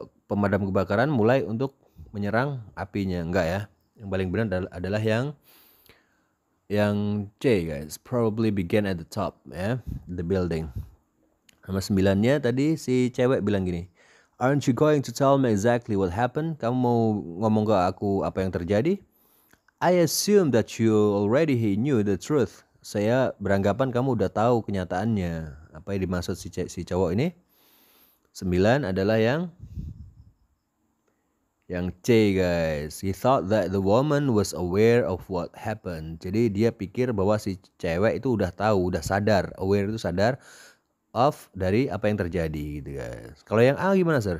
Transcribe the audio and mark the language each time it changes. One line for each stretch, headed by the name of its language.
Indonesian: Pemadam kebakaran mulai untuk menyerang apinya. Enggak ya. Yang paling benar adalah yang C guys.
English: Probably began at the top ya, the building.
Indonesian: Nomor 9-nya tadi si cewek bilang gini,
English: aren't you going to tell me exactly what happened?
Indonesian: Kamu mau ngomong ke aku apa yang terjadi?
English: I assume that you already knew the truth.
Indonesian: Saya beranggapan kamu udah tahu kenyataannya. Apa yang dimaksud si cowok ini? 9 adalah yang C guys.
English: He thought that the woman was aware of what happened.
Indonesian: Jadi dia pikir bahwa si cewek itu udah tahu, udah sadar. Aware itu sadar of dari apa yang terjadi gitu guys. Kalau yang A gimana sir?